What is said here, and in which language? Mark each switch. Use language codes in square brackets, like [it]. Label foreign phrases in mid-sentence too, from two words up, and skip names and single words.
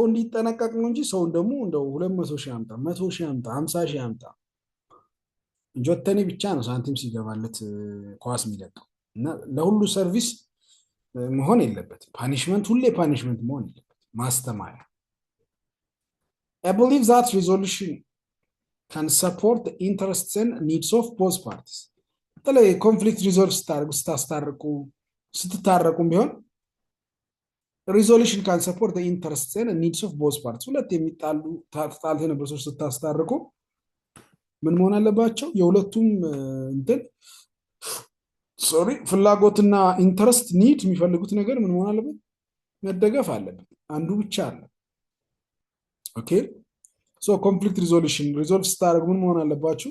[am] እንዲጠነቀቅ ነው እንጂ ሰውን ደግሞ እንደው 200,000 አምጣ 100,000 አምጣ 50,000 አምጣ ጆተኒ ብቻ ነው ሳንቲም ሲገባለት ኳስ የሚለቀው እና ለሁሉ ሰርቪስ መሆን የለበትም። ፓኒሽመንት ሁሌ ፓኒሽመንት መሆን የለበትም። ማስተማሪያ [en] I believe that resolution can support the interests and needs of both parties. [am] በተለይ [en] conflict resolve [am] ስትታረቁም ቢሆን [en] resolution can support the interests and needs of both parties. [am] ሁለት የሚጣሉ ተጣልተው የነበሩ ሰዎች ስታስታርቁ ምን መሆን አለባቸው? የሁለቱም ፍላጎትና [en] interest need [am] የሚፈልጉት ነገር ምን መሆን አለበት? መደገፍ አለበት። አንዱ ብቻ አለ። [en] okay so conflict resolution resolve [am] ስታደርጉ ምን መሆን አለባችሁ?